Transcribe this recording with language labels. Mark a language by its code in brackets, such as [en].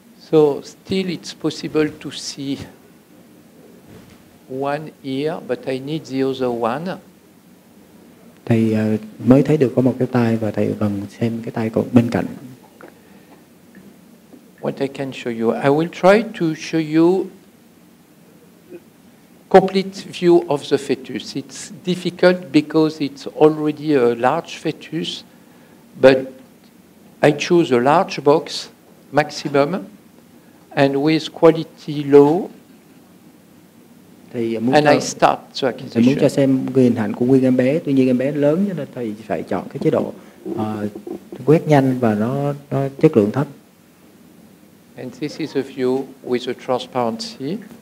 [en] So still it's possible to see one ear, but I need the other one. [vi] Thầy mới thấy được có một cái tai và thầy cần xem cái tai còn bên cạnh. [en] What I can show you, I will try to show you complete view of the fetus. It's difficult because it's already a large fetus, but I choose a large box maximum and with quality low. [vi] Thầy [en] And I start the acquisition. [vi] Thầy muốn cho xem hình ảnh của nguyên em bé, tuy nhiên em bé lớn cho nên thầy phải chọn cái chế độ quét nhanh và nó chất lượng thấp. [en] And this is a view with a transparency.